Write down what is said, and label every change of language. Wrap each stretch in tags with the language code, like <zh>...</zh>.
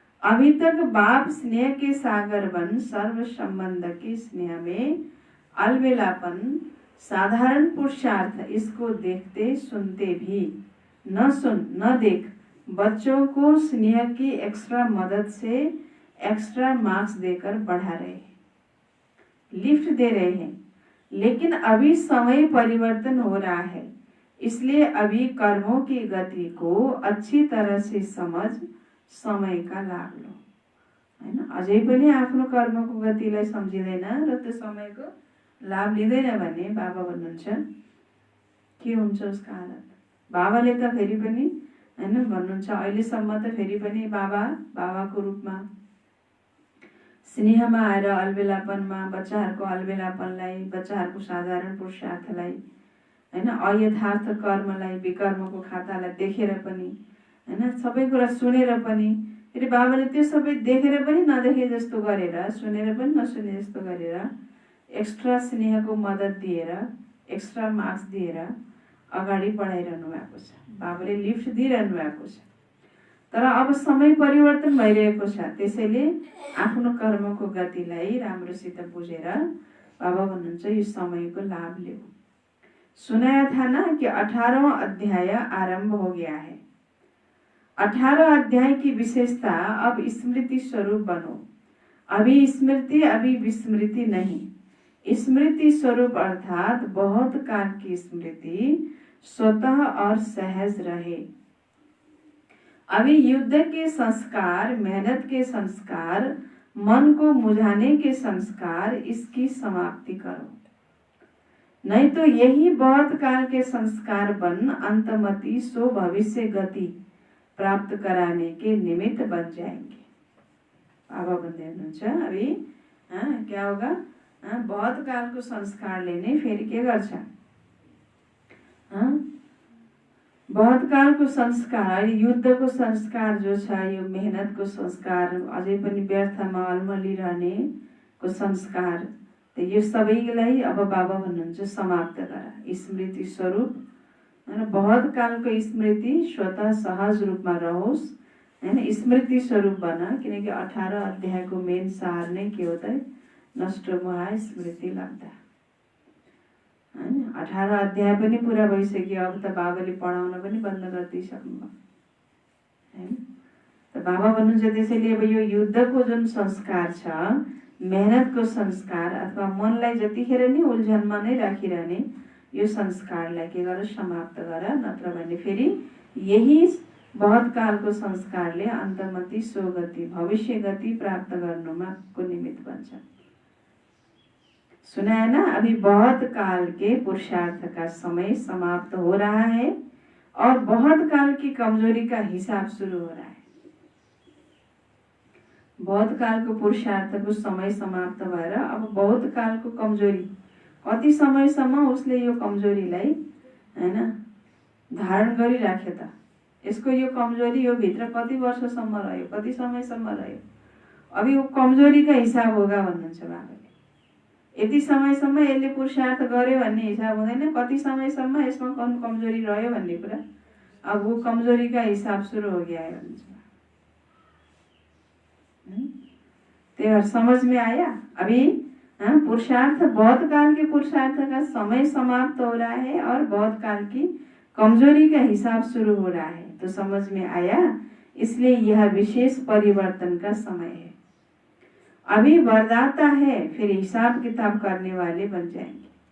<hi>अभी तक बाप स्नेह के सागर बन सर्व संबंध के स्नेह में अलबेलापन, साधारण पुरुषार्थ, इसको देखते सुनते भी न सुन न देख बच्चों को स्नेह की एक्स्ट्रा मदद से एक्स्ट्रा मार्क्स देकर बढ़ा रहे हैं, लिफ्ट दे रहे हैं। लेकिन अभी समय परिवर्तन हो रहा है, इसलिए अभी कर्मों की गति को अच्छी तरह से समझ समय का लाभ लो, हैन?</hi> <ne>अझै पनि आफ्नो कर्मको गतिलाई सम्झिदैन र त्यो समयको लाभ लिँदैन भने बाबा भन्नुहुन्छ के हुन्छ उसको हालत। बाबाले त फेरि पनि हैन भन्नुहुन्छ अहिलेसम्म त फेरि पनि बाबाको रूपमा स्नेहमा आएर अलबेलापनमा बच्चाहरूको अलबेलापनलाई, बच्चाहरूको साधारण पुरुषार्थलाई, हैन अयथार्थ कर्मलाई, विकर्मको खातालाई देखेर पनि, हैन सबै कुरा सुनेर पनि, फेरि बाबाले त्यो सबै देखेर पनि नदेखे जस्तो गरेर, सुनेर पनि नसुने जस्तो गरेर एक्स्ट्रा स्नेहको मदत दिएर, एक्स्ट्रा मार्क्स दिएर अगाडि बढाइरहनु भएको छ। बाबाले लिफ्ट दिइरहनु भएको छ। तर अब समय परिवर्तन भइरहेको छ, त्यसैले आफ्नो कर्मको गतिलाई राम्रोसित बुझेर बाबा भन्नुहुन्छ यो समयको लाभ लिऊ।</ne> <hi>सुनाया था ना कि 18वां अध्याय आरंभ हो गया है। 18 अध्याय की विशेषता अब स्मृति स्वरूप बनो। अभी स्मृति अभी विस्मृति नहीं। स्मृति स्वरूप अर्थात बहुत काल की स्मृति स्वतः और सहज रहे। अभी युद्ध के संस्कार, मेहनत के संस्कार, मन को मुझाने के संस्कार, इसकी समाप्ति करो, नहीं तो यही बहुत काल के संस्कार बन अंतमति सो भविष्य गति प्राप्त कराने के निमित्त बन जाएंगे।</hi> <ne>बाबा भन्दै हुनुहुन्छ</ne> <hi>अभी क्या होगा,</hi> <ne>बहुत काल को संस्कार लेने फेरि के गर्छ, बहुत काल को संस्कार, युद्ध को संस्कार जो छ, यो मेहनत को संस्कार, अझै पनि व्यर्थमा अल्मलिरहने को संस्कार, यो सबैलाई अब बाबा भन्नुहुन्छ समाप्त गर। स्मृति स्वरूप बहुत कालको स्मृति स्वतः सहज रूपमा रहोस्, हैन, स्मृति स्वरूप बन। किनकि 18 अध्यायको मेन सार नै के हो त, नष्ट मोह स्मृति लाग्दा, हैन। 18 अध्याय पनि पूरा भइसक्यो, अब त बाबाले पढाउन पनि बन्द गरिदिइसक्नुभयो, हैन। त बाबा भन्नुहुन्छ त्यसैले अब यो युद्धको जुन संस्कार छ, मेहनतको संस्कार अथवा मनलाई जतिखेर नि उल्झनमा नै राखिरहने यो संस्कारलाई के गर, समाप्त गर, नत्र भने फेरि यही बहुत कालको संस्कारले अन्तमति सोगति भविष्य गति प्राप्त गर्नुमा को निमित्त बन्छ।</ne> <hi>सुना है ना, अभी बहुत काल के पुरुषार्थ का समय समाप्त हो रहा है और बहुत काल की कमजोरी का हिसाब शुरू हो रहा है।</hi> <ne>बहुत काल को पुरुषार्थ को समय समाप्त भएर अब बहुत काल को कमजोरी, कति समयसम्म उसले यो कमजोरीलाई हैन धारण गरिराख्यो त, यसको यो कमजोरी यो भित्र कति वर्षसम्म रह्यो, कति समयसम्म रह्यो, अब यो</ne> <hi>कमजोरी का हिसाब होगा</hi> <ne>भन्नुहुन्छ बाबाले। यति समयसम्म यसले पुरुषार्थ गर्यो भन्ने हिसाब हुँदैन, कति समयसम्म यसमा कमजोरी रह्यो भन्ने कुरा, अब</ne> <hi>वो कमजोरी का हिसाब शुरू हो गया है</hi> <ne>भन्नुहुन्छ।</ne> <hi>त्यही समझ में आया। अभी पुरुषार्थ, बहुत काल के पुरुषार्थ का समय समाप्त हो रहा है और बहुत काल की कमजोरी का हिसाब शुरू हो रहा है, तो समझ में आया। इसलिए यह विशेष परिवर्तन का समय है। अभी वरदाता है, फिर हिसाब किताब करने वाले बन जाएंगे।</hi>